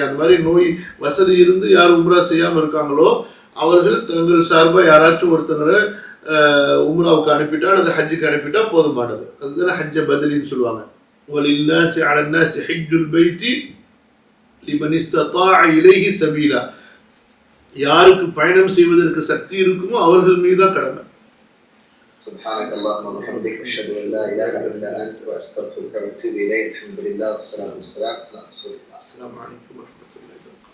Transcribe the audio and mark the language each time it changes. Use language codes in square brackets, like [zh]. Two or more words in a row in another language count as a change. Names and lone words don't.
[ta] அந்த மாதிரி நோய் வசதி இருந்து யார் உம்ரா செய்யாமல் இருக்காங்களோ அவர்கள் தங்கள் சார்பாக யாராச்சும் ஒருத்தங்களை உம்ராவுக்கு அனுப்பிட்டா அல்லது ஹஜ்ஜுக்கு அனுப்பிட்டா போதுமானது. அதுதானே ஹஜ்ஜ பதிலின்னு சொல்லுவாங்க. [ar] ولله على الناس حج البيت لمن استطاع إليه سبيلا. [ta] யாருக்கு பயணம் செய்வதற்கு சக்தி இருக்குமோ அவர்கள் மீது தான் கடமை. [ar] سبحانك اللهم وبحمدك أشهد أن لا إله إلا أنت وأستغفرك وأتوب إليك. الحمد لله والصلاة والسلام على رسول الله. السلام عليكم ورحمة الله.